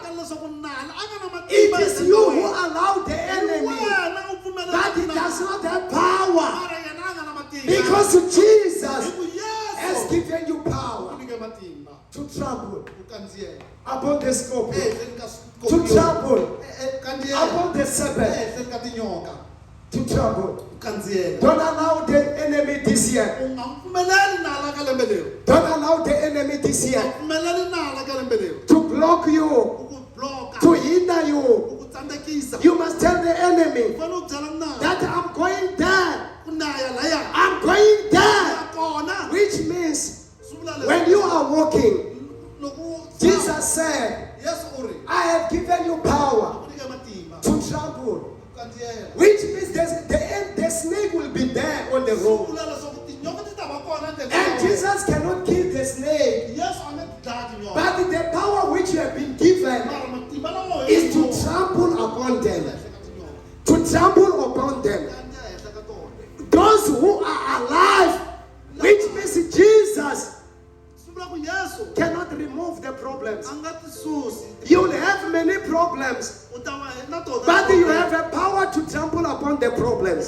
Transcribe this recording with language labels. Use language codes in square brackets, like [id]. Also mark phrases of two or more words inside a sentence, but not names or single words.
[en] It is you who allow the enemy, but it does not have power, because Jesus has given you power to trample upon the scorpion, to trample upon the serpent. to trouble. [ts] kandziyela. [en] Don't allow the enemy this year. [ts] U nga pfumeleli nala ka lembe leri. [en] Don't allow the enemy this [ts] U [en] year [ts] nga pfumeleli nala ka lembe leri. [en] to block you, [ts] U ku bloka. [en] to hinder you. [ts] U ku tsandzekisa. [en] You must tell the enemy [ts] U fanele u byela nala. [en] that I'm going there. [ts] Ku naya laya. [en] I'm going there. [ts] Ya kona. [en] Which means [ts] Swi vula leswi. [en] when you are walking, [ts] Loko [en] Jesus said, [ts] Yesu u ri. [en] I have given you power [ts] Ku nyika matimba. [en] to trample. [ts] Kandziyela. [en] Which means the snake will be there on the [ts] Swi [en] road. [ts] vula leswaku tinyoka ti ta va kona ndleleni. [en] And Jesus cannot kill the snake. [ts] Yesu a nge dlayi tinyoka. [en] But the power which you have been given [ts] Mara matimba lawa [en] is to trample upon them. To trample upon them. Those who are alive, which means Jesus cannot remove the problems. You will have many problems, but you have the power to trample upon the problems.